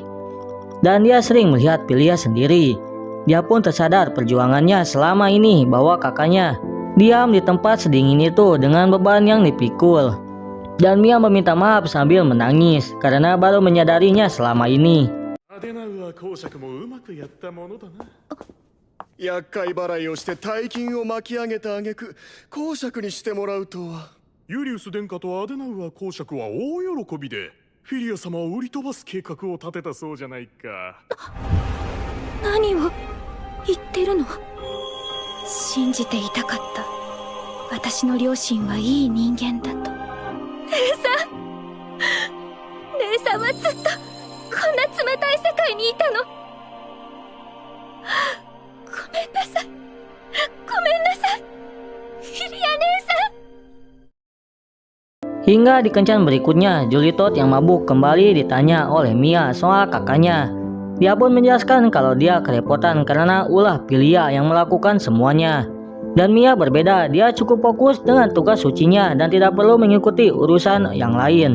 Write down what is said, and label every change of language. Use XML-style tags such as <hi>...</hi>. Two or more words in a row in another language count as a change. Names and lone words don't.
<id>Dan dia sering melihat Filia sendiri. Dia pun tersadar perjuangannya selama ini bahwa kakaknya diam di tempat sedingin itu dengan beban yang dipikul. Dan Mia meminta maaf sambil menangis karena baru menyadarinya selama ini.</id> <ja>アデナウア公爵もうまくやったものだな。厄介払いをして大金を巻き上げた挙句公爵にしてもらうとは。ユリウス殿下とアデナウア公爵は大喜びでフィリア様を売り飛ばす計画を立てたそうじゃないか。何を言ってるの？信じていたかった。私の両親はいい人間だと。姉さんはずっとこんな冷たい世界にいたの。ごめんなさい。ごめんなさい。フィリア姉さん。</ja> <id>Hingga di kencan berikutnya, Julitot yang mabuk kembali ditanya oleh Mia soal kakaknya. Dia pun menjelaskan kalau dia kerepotan karena ulah Filia yang melakukan semuanya. Dan Mia berbeda, dia cukup fokus dengan tugas sucinya dan tidak perlu mengikuti urusan yang lain.</id>